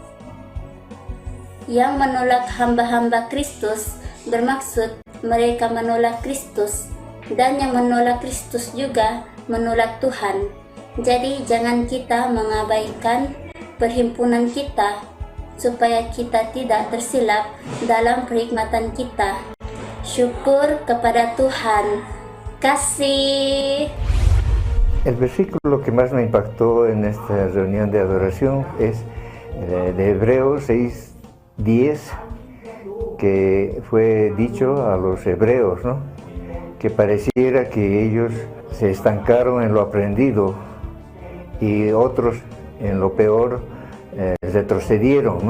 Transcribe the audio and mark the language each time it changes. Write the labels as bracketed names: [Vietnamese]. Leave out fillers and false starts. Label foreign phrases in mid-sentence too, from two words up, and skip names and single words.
[Malay] Yang menolak hamba-hamba Kristus bermaksud mereka menolak Kristus, dan yang menolak Kristus juga menolak Tuhan. Jadi jangan kita mengabaikan perhimpunan kita supaya kita tidak tersilap dalam perhikmatan kita. Syukur kepada Tuhan. Kasih. [Spanish] El versículo que más me impactó en esta reunión de adoración es de Hebreos 6:10, que fue dicho a los hebreos, ¿no? Que pareciera que ellos se estancaron en lo aprendido y otros en lo peor retrocedieron, ¿no?